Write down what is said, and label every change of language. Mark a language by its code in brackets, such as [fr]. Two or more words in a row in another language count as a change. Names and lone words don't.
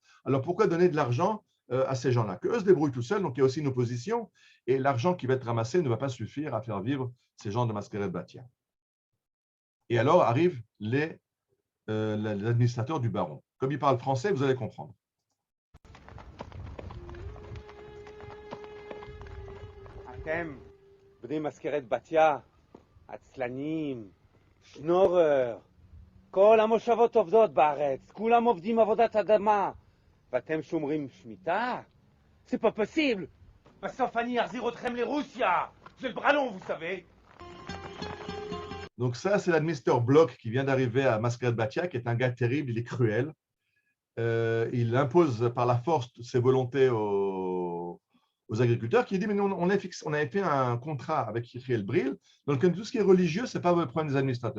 [fr] Alors pourquoi donner de l'argent à ces gens-là? Qu'eux se débrouillent tout seuls, donc il y a aussi une opposition. Et l'argent qui va être ramassé ne va pas suffire à faire vivre ces gens de Maskerat Batia. Et alors arrivent l'administrateur du baron. Comme il parle français, vous allez comprendre. [he] אתם, בני מזכרת בתיה, עצלנים, שנורר, כל המושבות עובדות בארץ, כולם עובדים עבודת אדמה, ואתם שומרים שמיטה? [fr] C'est pas possible! [he] בסוף אני אחזיר אתכם לרוסיה! [fr] J'ai le bras long, vous savez! Donc ça, c'est l'administrateur Bloch qui vient d'arriver à Maskerat Batia, qui est un gars terrible, il est cruel. Il impose par la force ses volontés aux agriculteurs, qui dit, mais nous, on avait fait un contrat avec Yechiel Bril, donc tout ce qui est religieux, ce n'est pas le problème des administrateurs.